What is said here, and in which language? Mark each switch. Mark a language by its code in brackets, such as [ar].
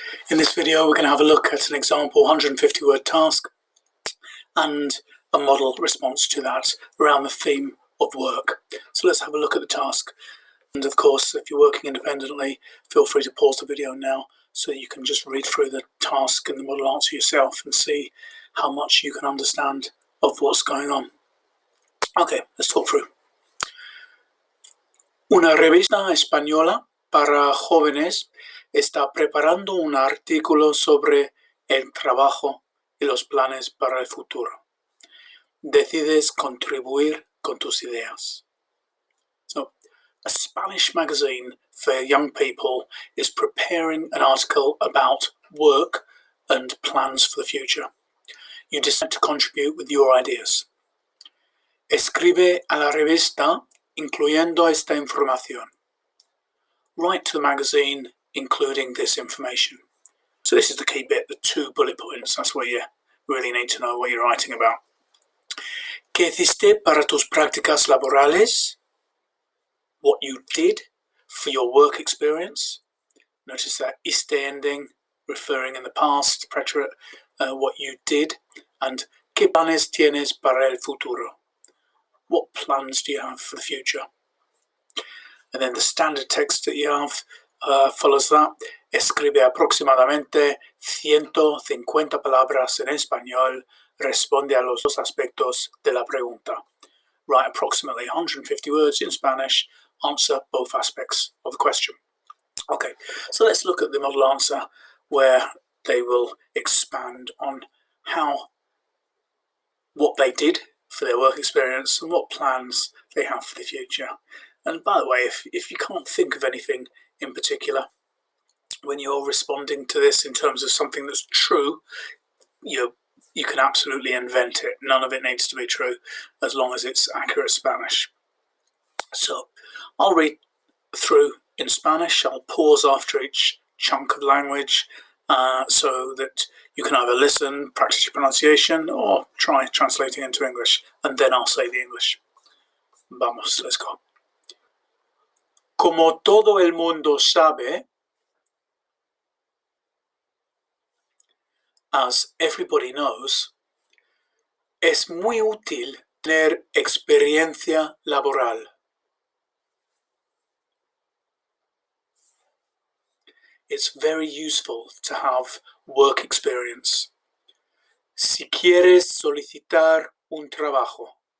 [en] In this video we're going to have a look at an example 150 word task and a model response to that around the theme of work. So let's have a look at the task, and of course if you're working independently feel free to pause the video now so you can just read through the task and the model answer yourself and see how much you can understand of what's going on. Okay, let's talk through. [es] Una revista española para jóvenes está preparando un artículo sobre el trabajo y los planes para el futuro. Decides contribuir con tus ideas. [en] So, a Spanish magazine for young people is preparing an article about work and plans for the future. You decide to contribute with your ideas. [es] Escribe a la revista incluyendo esta información. [en] Write to the magazine including this information. So this is the key bit, the 2 bullet points. That's where you really need to know what you're writing about. [es] ¿Qué hiciste para tus prácticas laborales? [en] What you did for your work experience. Notice that iste ending, referring in the past, preterite, what you did. And [es] ¿qué planes tienes para el futuro? [en] What plans do you have for the future? And then the standard text that you have follows that. [es] Escribe aproximadamente 150 palabras en español. Responde a los 2 aspectos de la pregunta. [en] Write approximately 150 words in Spanish. Answer both aspects of the question. Okay, so let's look at the model answer where they will expand on what they did for their work experience and what plans they have for the future. And by the way, if you can't think of anything in particular when you're responding to this in terms of something that's true, you can absolutely invent it. None of it needs to be true as long as it's accurate Spanish. So I'll read through in Spanish. I'll pause after each chunk of language so that you can either listen, practice your pronunciation, or try translating into English, and then I'll say the English. [es] Vamos, [en] let's go. [es] Como todo el mundo sabe, [en] as everybody knows, [es] es muy útil tener experiencia laboral. [en] It's very useful to have work experience. [es] Si quieres solicitar un trabajo.